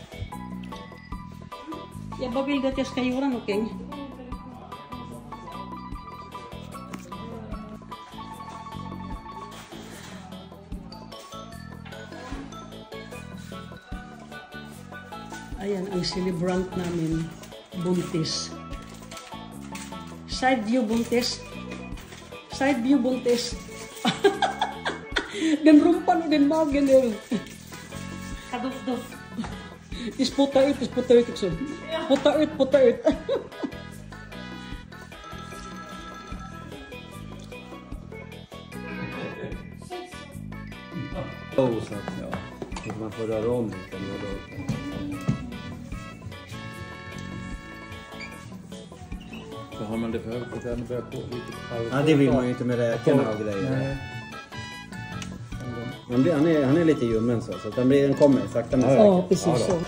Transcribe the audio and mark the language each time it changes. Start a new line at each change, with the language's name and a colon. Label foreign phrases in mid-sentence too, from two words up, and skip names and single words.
Swedish: Jag bara vill att jag ska göra någonting.
Filipino: Ayan ang celebrant namin, buntis.
English: Side view
Filipino: buntis.
English: Side view
Filipino: buntis.
Swedish: Den rumpan och den magen där. Kadoff. Sputta ut också. Putta ut. Så att ja, man får röra om lite. Så har man det för högt och den börjar på lite kallt. Ja, det vill man ju inte med räkorna och grejer. Han är lite ljummen så att den kommer sakta men säkert. Ja, precis så.